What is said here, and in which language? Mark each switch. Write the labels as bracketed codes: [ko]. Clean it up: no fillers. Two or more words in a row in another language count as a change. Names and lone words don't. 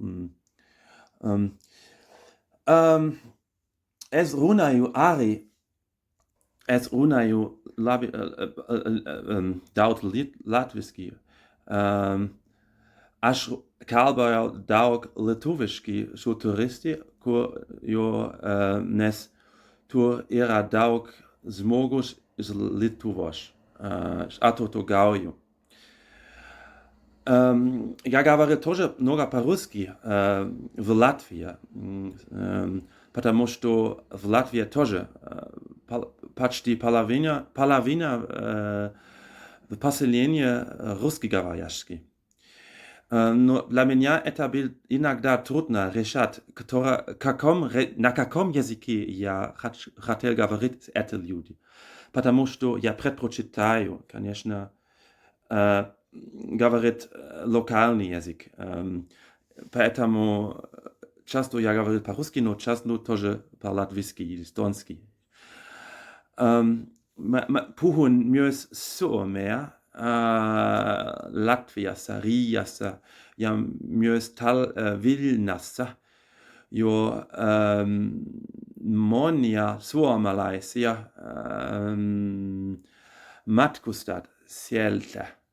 [lv] Es runāju daudz latviski. [lt] Aš kalbēju daudz lietuviski šo turisti, jo nes tur ir daudz žmogus iz Lietuvos, [lv] to Gauju. [ru] Ja говорю тоже много по-русски в Латвии, потому что в Латвии тоже почти половина поселения русскоговорящих. Но для меня это было иногда трудно решать, на каком языке я хотел говорить с этими людьми. Потому что я предпочитаю, конечно, говорить локальный язык. Поэтому часто я говорю по-русски, но часто тоже по-латвийски или эстонски. [fi] Puhun myös Suomea, Latviassa, Riiassa ja myös Vilnassa jo monia suomalaisia matkustat sieltä.